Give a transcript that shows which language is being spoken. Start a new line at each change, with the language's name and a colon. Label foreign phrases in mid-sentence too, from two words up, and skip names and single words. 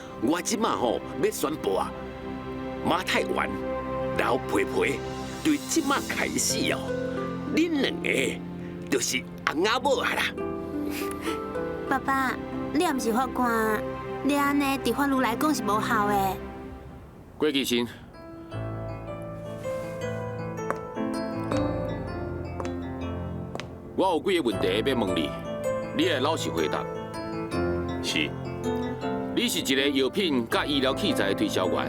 Min Nan Chinese: 我即马吼要宣布啊，马太元、老培培对即马开始哦，恁2个就是翁仔某啊啦。爸爸，你也毋是法官，你安尼伫法律来讲是无效的。郭继新，我有几个问题要问你，你会老实回答。是，你是一个药品甲医疗器材的推销员，